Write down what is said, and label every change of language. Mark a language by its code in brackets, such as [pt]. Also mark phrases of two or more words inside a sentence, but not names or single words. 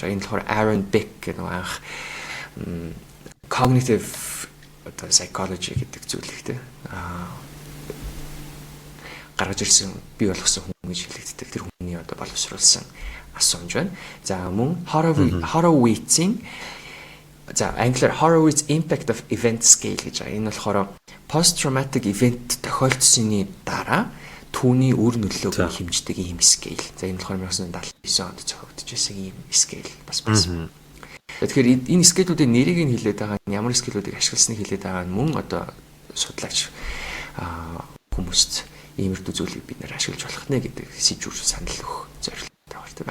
[mn] Энэ болохоор Aaron Beck гэх нэг анх [en] cognitive psychology [mn] гэдэг зүйлийг те гаргаж ирсэн, бий болгосон хүн гэж хэлэгддэг. Тэр хүний одоо боловсруулсан асуумж байна. За мөн Horowitz-ийн англиар Horowitz Impact of Event Scale гэж байгаа. Энэ болохоор [en] post traumatic event [mn] тохиолдсны дараа түүний үр нөлөөг хэмждэг ийм scale. За энэ болохоор 1979 онд зохиогдож байсан ийм scale бас байсан. Тэгэхээр энэ scale-үүдийн нэрийг нь хэлээд байгаа нь ямар scale-үүдийг ашигласныг хэлээд байгаа нь мөн одоо судлаач хүмүүст иймэрхүү зүйлийг бид нэр ашиглаж болох нэ гэдэг сэжүүр санал өгөх зорилготой байна.